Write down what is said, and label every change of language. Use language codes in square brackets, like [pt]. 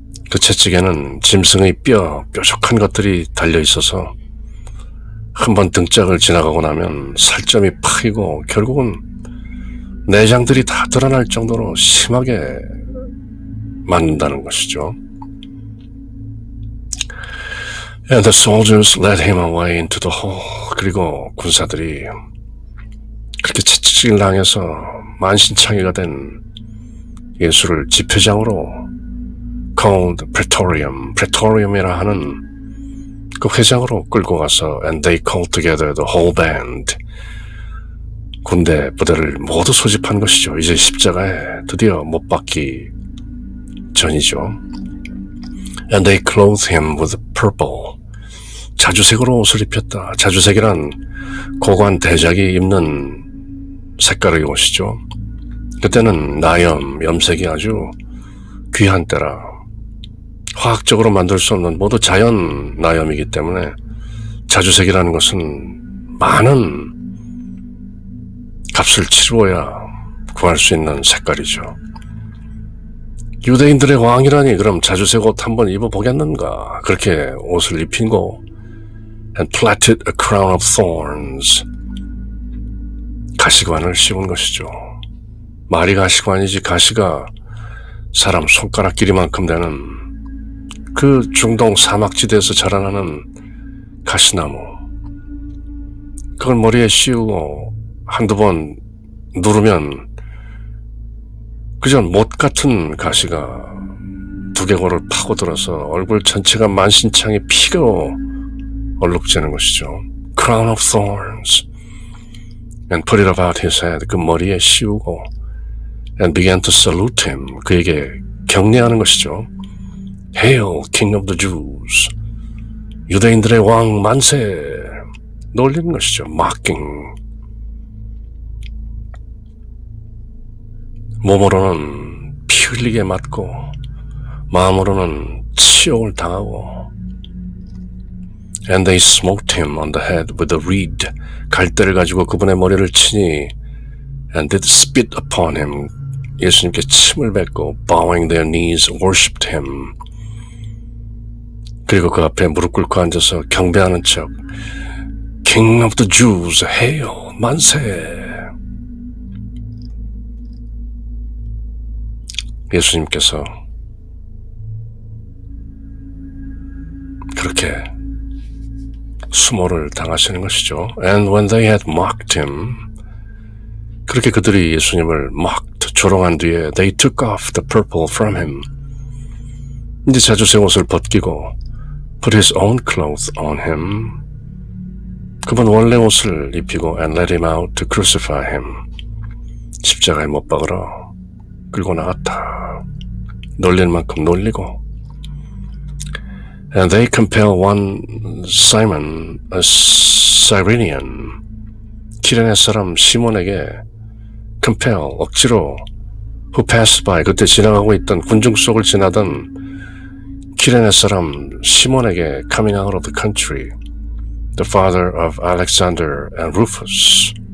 [ko] 그 채찍에는 짐승의 뾰족한 것들이 달려있어서 한번 등짝을 지나가고 나면 살점이 파이고 결국은 내장들이 다 드러날 정도로 심하게 맞는다는 것이죠. [en] And the soldiers led him away into the hall. [ko] 그리고 군사들이 그렇게 채찍질을 당해서 만신창이가 된 예수를 집회장으로 [en] called Praetorium, [ko] 프레토리움이라 하는 그 회장으로 끌고 가서 [en] and they called together the whole band. [ko] 군대 부대를 모두 소집한 것이죠. 이제 십자가에 드디어 못 박기 전이죠. [en] And they clothed him with purple. [ko] 자주색으로 옷을 입혔다. 자주색이란 고관 대작이 입는 색깔의 옷이죠. 그때는 나염, 염색이 아주 귀한 때라 화학적으로 만들 수 없는 모두 자연 나염이기 때문에 자주색이라는 것은 많은 값을 치루어야 구할 수 있는 색깔이죠. 유대인들의 왕이라니 그럼 자주색 옷 한번 입어보겠는가. 그렇게 옷을 입힌고 [en] and plaited a crown of thorns. [ko] 가시관을 씌운 것이죠. 말이 가시관이지 가시가 사람 손가락 길이만큼 되는 그 중동 사막지대에서 자라나는 가시나무. 그걸 머리에 씌우고 한두 번 누르면 그저 못 같은 가시가 두개골을 파고들어서 얼굴 전체가 만신창에 피로 얼룩지는 것이죠. [en] Crown of thorns. And put it about his head. [ko] 그 머리에 씌우고 [en] and began to salute him. [ko] 그에게 격려하는 것이죠. [en] Hail, King of the Jews. [ko] 유대인들의 왕 만세. 놀리는 것이죠. [en] Mocking. [ko] 몸으로는 피 흘리게 맞고 마음으로는 치욕을 당하고 [en] And they smote him on the head with a reed. [ko] 갈대를 가지고 그분의 머리를 치니 [en] And did spit upon him. [ko] 예수님께 침을 뱉고 [en] bowing their knees worshipped him. [ko] 그리고 그 앞에 무릎 꿇고 앉아서 경배하는 척 [en] King of the Jews, hail, [ko] 만세. 예수님께서 그렇게 수모를 당하시는 것이죠. [en] And when they had mocked him, [ko] 그렇게 그들이 예수님을 [en] mocked, [ko] 조롱한 뒤에 [en] they took off the purple from him. [ko] 이제 자주색 옷을 벗기고 [en] put his own clothes on him. [ko] 그분 원래 옷을 입히고 [en] and let him out to crucify him. [ko] 십자가에 못 박으러 끌고 나갔다. [en] 놀릴 만큼 놀리고 And they compel one Simon, a Cyrenian, [ko] 키레네 사람 시몬에게 [en] compel, [ko] 억지로 [en] who passed by, [ko] 그때 지나가고 있던 군중 속을 지나던 키레네 사람 시몬에게 [en] coming out of the country, the father of Alexander and Rufus,